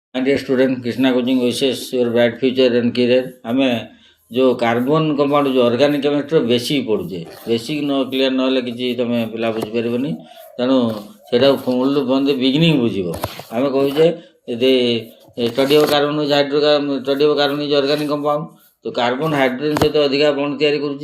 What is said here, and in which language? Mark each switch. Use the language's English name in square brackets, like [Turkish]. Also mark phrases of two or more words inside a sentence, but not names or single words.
[English] My dear student, Krishna coaching wishes your bright future and career. [Odia] ଆମେ ଯେଉଁ [English] carbon compound [Odia] ଯେଉଁ [English] organic chemistry basic [Odia] ପଢ଼ୁଛେ, ବେସିକ୍ ନ କ୍ଲିୟର୍ ନହେଲେ କିଛି ତୁମେ ପିଲା ବୁଝିପାରିବନି। ତେଣୁ ସେଇଟାକୁ ମୂଳରୁ ବନ୍ଦ ବିଗିନିଂ ବୁଝିବ। ଆମେ କହୁଛେ ଯଦି [English] study of carbon study of carbon is organic compound, [Odia] ତ [English] carbon hydrogen [Odia] ସହିତ ଅଧିକା ବଣ୍ଡ ତିଆରି କରୁଛି।